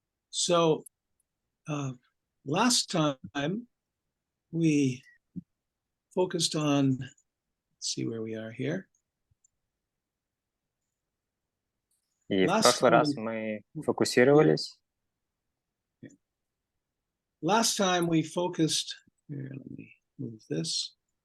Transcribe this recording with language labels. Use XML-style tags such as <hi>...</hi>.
<en>So last time we focused on, let's see where we are here.</en> <ru>И в прошлый раз мы фокусировались.</ru> <en>Last time we focused, here, let me move this.</en>